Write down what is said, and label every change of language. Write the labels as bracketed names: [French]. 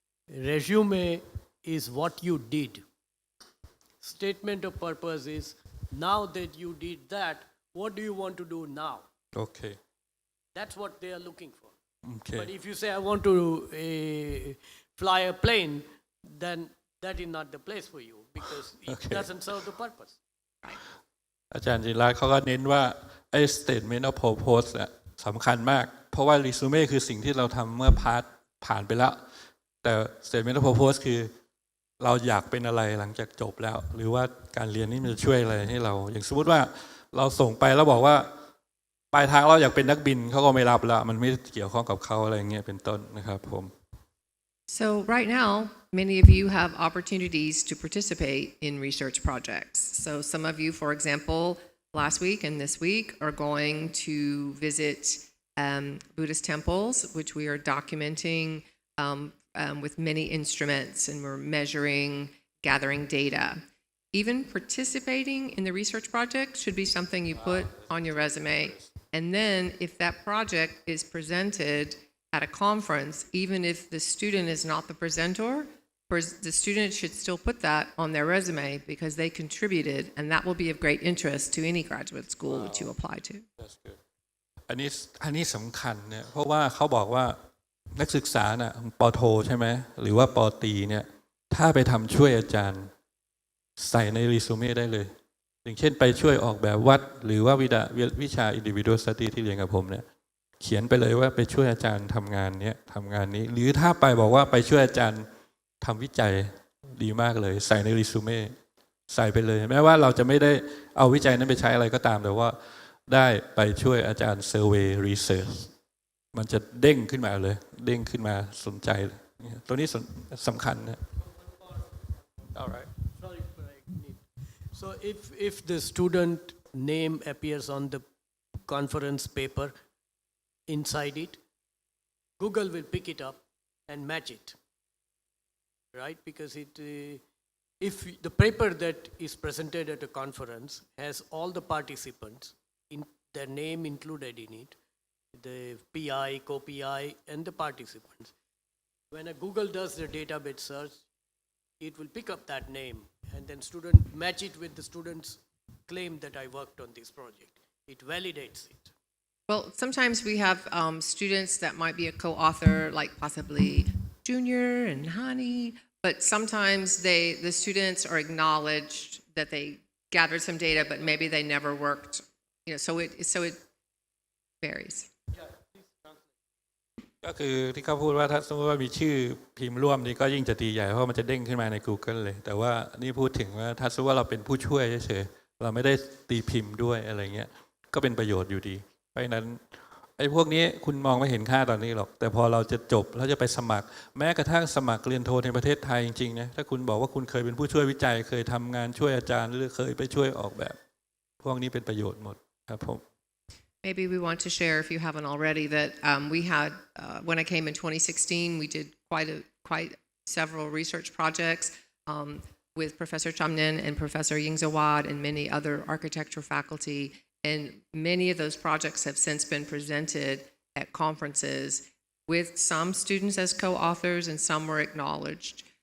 [English] Resume is what you did. Statement of purpose is now that you did that, what do you want to do now? Okay. That's what they are looking for. Okay. But if you say, I want to fly a plane, then that is not the place for you because it doesn't serve the purpose. [Thai] อาจารย์จิราเขาก็เน้นว่าไอ้ statement of purpose เนี่ยสำคัญมากเพราะว่า resume คือสิ่งที่เราทำเมื่อผ่านไปแล้วแต่ statement of purpose คือเราอยากเป็นอะไรหลังจากจบแล้วหรือว่าการเรียนนี่มันจะช่วยอะไรให้เราอย่างสมมติว่าเราส่งไปแล้วบอกว่าปลายทางเราอยากเป็นนักบินเขาก็ไม่รับแล้วมันไม่เกี่ยวข้องกับเขาอะไรเงี้ยเป็นต้นนะครับผม [English] So right now, many of you have opportunities to participate in research projects. So some of you, for example, last week and this week are going to visit Buddhist temples, which we are documenting with many instruments, and we're measuring, gathering data. Even participating in the research project should be something you put on your resume. And then if that project is presented at a conference, even if the student is not the presenter, the student should still put that on their resume because they contributed, and that will be of great interest to any graduate school which you apply to. That's good. [Thai] อันนี้สำคัญเนี่ยเพราะว่าเขาบอกว่านักศึกษาน่ะป. โทใช่ไหมหรือว่าป. ตรีเนี่ยถ้าไปทำช่วยอาจารย์ใส่ในรีสูเม่ได้เลยอย่างเช่นไปช่วยออกแบบวัดหรือว่าวิชา individual study ที่เรียนกับผมเนี่ยเขียนไปเลยว่าไปช่วยอาจารย์ทำงานนี้ หรือถ้าไปบอกว่าไปช่วยอาจารย์ทำวิจัยดีมากเลยใส่ในรีสูเม่ใส่ไปเลยแม้ว่าเราจะไม่ได้เอาวิจัยนั้นไปใช้อะไรก็ตามแต่ว่าได้ไปช่วยอาจารย์เซอร์เวย์รีเสิร์ชมันจะเด้งขึ้นมาเลยเด้งขึ้นมาสนใจตัวนี้สำคัญนะ [English] All right. Sorry, but I need. So if the student name appears on the conference paper inside it, Google will pick it up and match it, right? Because if the paper that is presented at a conference has all the participants, in their name included in it, the PI, co-PI, and the participants, when a Google does the database search, it will pick up that name and then student match it with the student's claim that I worked on this project. It validates it. Well, sometimes we have students that might be a co-author, like possibly Junior and Hani, but sometimes the students are acknowledged that they gathered some data, but maybe they never worked, so it varies. [Thai] ก็คือที่เขาพูดว่าถ้าสมมติว่ามีชื่อพิมพ์ร่วมนี่ก็ยิ่งจะดีใหญ่เพราะมันจะเด้งขึ้นมาใน Google เลยแต่ว่านี่พูดถึงว่าถ้าสมมติว่าเราเป็นผู้ช่วยเฉยๆเราไม่ได้ตีพิมพ์ด้วยอะไรเงี้ยก็เป็นประโยชน์อยู่ดีเพราะฉะนั้นไอ้พวกนี้คุณมองไม่เห็นค่าตอนนี้หรอกแต่พอเราจะจบเราจะไปสมัครแม้กระทั่งสมัครเรียนโทในประเทศไทยจริงๆนะถ้าคุณบอกว่าคุณเคยเป็นผู้ช่วยวิจัยเคยทำงานช่วยอาจารย์หรือเคยไปช่วยออกแบบพวกนี้เป็นประโยชน์หมดครับผม [English] Maybe we want to share, if you haven't already, that we had, when I came in 2016, we did quite several research projects with Professor Chamnin and Professor Yingzawad and many other architecture faculty. And many of those projects have since been presented at conferences with some students as co-authors and some were acknowledged.